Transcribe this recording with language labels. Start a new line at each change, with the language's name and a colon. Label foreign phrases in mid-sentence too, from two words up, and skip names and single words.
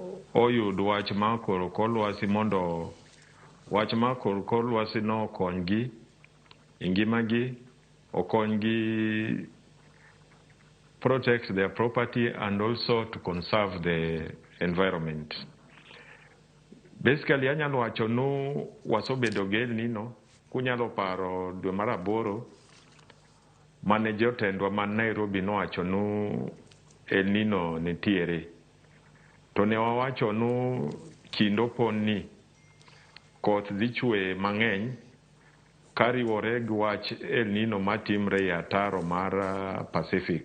Luo (Kenya and Tanzania): oyud wach mar kor lwasi mondo wach mar kor lwasi no okonygi e ngimagi, okonygi
English: protect their property and also to conserve the environment.
Luo (Kenya and Tanzania): Basically, anyalo wacho nu wasebedo gi Nino, kunyalo paro dwe mar 8 mane jotendwa man Nairobi nowacho nu Nino nitiere. To ne wawacho nu kinde opon ni koth dhi chwe mang'eny kariwore gi wach Nino matimre e ataro mar Pacific.